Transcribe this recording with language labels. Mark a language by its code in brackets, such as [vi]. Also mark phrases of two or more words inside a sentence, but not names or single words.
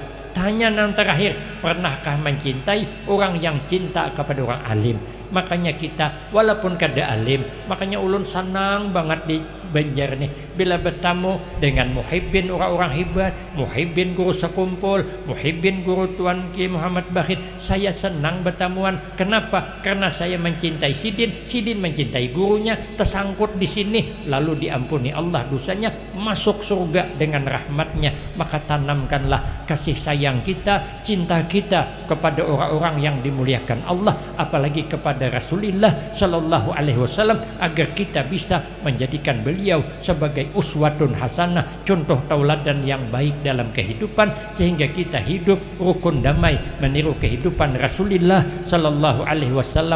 [id] Tanya nang terakhir, pernahkah mencintai orang yang cinta kepada orang alim? Makanya kita walaupun [bjn] kada alim, [id] makanya ulun senang banget di Banjar nih bila bertamu dengan muhibbin orang-orang hebat, muhibbin guru sekumpul, muhibbin guru Tuan Ki Muhammad Bakhit. Saya senang bertamuan. Kenapa? Karena saya mencintai Sidin mencintai gurunya, tersangkut di sini lalu diampuni Allah dosanya, masuk surga dengan rahmatnya. Maka tanamkanlah kasih sayang kita, cinta kita kepada orang-orang yang dimuliakan Allah, apalagi kepada Rasulullah [ar] Sallallahu Alaihi Wasallam, [id] agar kita bisa menjadikan beliau sebagai [ar] uswatun hasanah, [id] contoh tauladan yang baik dalam kehidupan, sehingga kita hidup rukun damai meniru kehidupan Rasulullah [ar] Sallallahu Alaihi Wasallam.